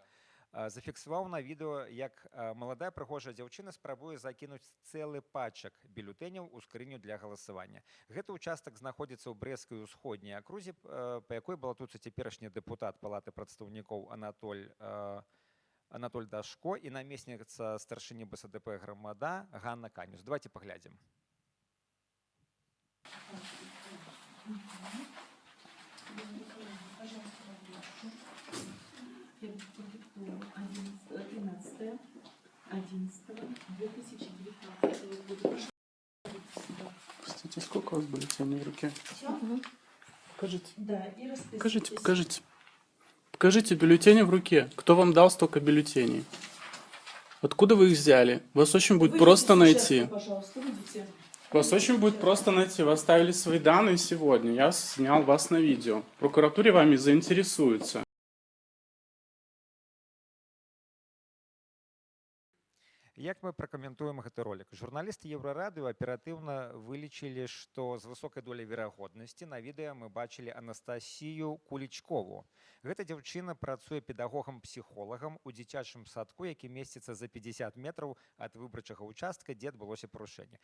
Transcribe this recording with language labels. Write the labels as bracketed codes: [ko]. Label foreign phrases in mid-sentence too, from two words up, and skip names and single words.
[be] Зафіксаваў на відэо, як маладая прыгожая дзяўчына спрабуе закінуць цэлы пачак бюлетэняў у скрыню для галасавання. Гэты участак знаходзіцца ў Брэсцкай усходняй акрузе, па якой балатуецца цяперашні дэпутат Палаты прадстаўнікоў Анатоль Дашко і намесніца старшыні БСДП грамада Ганна Канюс. Давайте паглядзім. [ru] Я продиктую 13.11.2019 года. Простите, сколько у вас бюллетеней в руке? Покажите. Да, и Покажите, покажите. Покажите бюллетени в руке. Кто вам дал столько бюллетеней? Откуда вы их взяли? Вас очень будет просто найти. Пожалуйста, выйдите. Вас очень будет просто найти. Вы оставили свои данные сегодня. Я снял вас на видео. В прокуратуре вами заинтересуются. [be] Як мы пракаментуем гэты ролик? Журналісты Еўрарадыё аператыўна вылічылі, што з высокай доляй верагоднасці на відэа мы бачылі Анастасію Кулічкову. Гэта дзяўчына працуе педагогам-псіхолагам у дзіцячым садку, які месціцца за 50 метраў ад выбарчага участка, дзе адбылося парушэнне.